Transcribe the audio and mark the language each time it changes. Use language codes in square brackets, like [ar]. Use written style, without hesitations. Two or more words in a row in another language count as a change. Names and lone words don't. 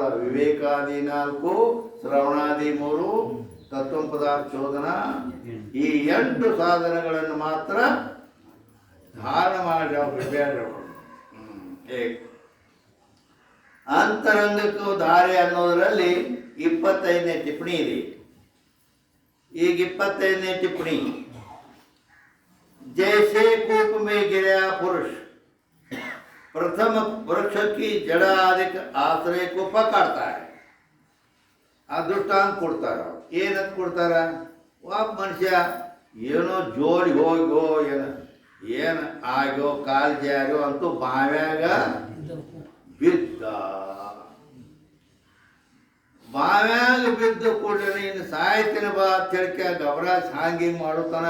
[kn] ವಿವೇಕಾದಿ 4, ಶ್ರವಣಾದಿ 3, ತತ್ವ ಪದಾರ್ಥ ಶೋಧನ, ಈ 8 ಸಾಧನಗಳನ್ನು ಮಾತ್ರ ಮಾಡ್ರಿ ಅವ್ರು ಬೇಡ್ರಿ ಅವರು. ಅಂತರಂಗಕ್ಕೂ ದಾರಿ ಅನ್ನೋದರಲ್ಲಿ 25ನೇ ಟಿಪ್ಪಣಿ ಇದೆ. ಈಗ 25ನೇ ಟಿಪ್ಪಣಿ, [hi] जैसे कूप में गिरा पुरुष प्रथम वृक्ष की जड़ आदि आश्रय को पकड़ता है. [kn] ಆ ದೃಷ್ಟಾಂತ ಕೊಡ್ತಾರ. ಏನಂತ ಕೊಡ್ತಾರ? ಒಬ್ಬ ಮನುಷ್ಯ ಏನೋ ಜೋಡಿ ಹೋಗೋ ಏನು ಆಗೋ ಕಾಲು ಜಾರೋ ಅಂತೂ ಬಾವ್ಯಾಗ ಬಿದ್ದ. ಬಾವ್ಯಾಗ ಬಿದ್ದು ಕೂಡಲೇ ಇನ್ನು ಸಾಯ್ತಿನ ಬಾ ತಿಳ್ಕ ಗಬರಾಜ್ ಹಾಂಗಿ ಮಾಡುತ್ತಾನ.